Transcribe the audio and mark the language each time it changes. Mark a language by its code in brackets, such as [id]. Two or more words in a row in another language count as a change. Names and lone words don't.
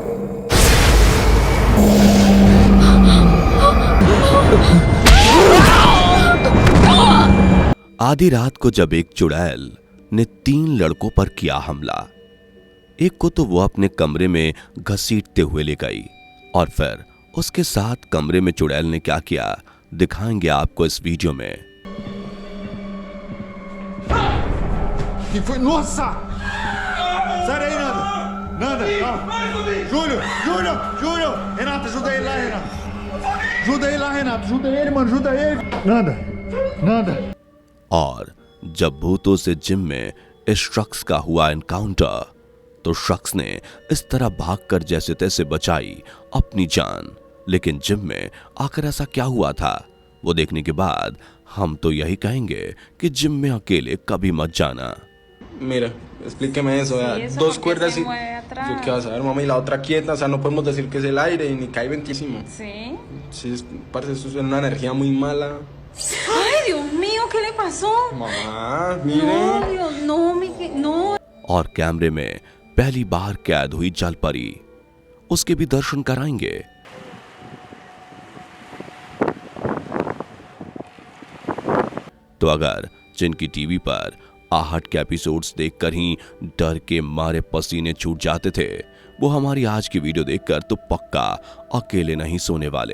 [hi] आधी रात को जब एक चुड़ैल ने 3 लड़कों पर किया हमला, एक को तो वो अपने कमरे में घसीटते हुए ले गई और फिर उसके साथ कमरे में चुड़ैल ने क्या किया दिखाएंगे आपको इस वीडियो में। [pt] Nossa! Sai daí, Nanda! Nanda, calma! Júlio! Júlio! Júlio! Renato, ajuda ele lá, Renato! Ajuda ele lá, Renato! Ajuda ele, mano! Ajuda ele! Nanda! Nanda! और जब भूतों से जिम में इस शख्स का हुआ एनकाउंटर, तो शख्स ने इस तरह भागकर जैसे तैसे बचाई अपनी जान। लेकिन जिम में आखिर ऐसा क्या हुआ था, वो देखने के बाद हम तो यही कहेंगे कि जिम में अकेले कभी मत जाना। [es] Mira, explíqueme eso, Sí, vea. eso Dos porque cuerdas se y... mueve atrás. Yo qué vas a ver, mamá, y la otra quieta, o sea, no podemos decir que es el aire y ni cae ventísimo. Sí. Sí, parece eso es una energía muy mala. Ay, Dios mío, ¿qué le pasó? Mamá, mire. No, Dios, no, no. [hi] और कैमरे में पहली बार कैद हुई जल परी, उसके भी दर्शन कराएंगे। तो अगर जिनकी टीवी पर आहट के एपिसोड्स देखकर ही डर के मारे पसीने छूट जाते थे, वो हमारी आज की वीडियो देखकर तो पक्का अकेले नहीं सोने वाले।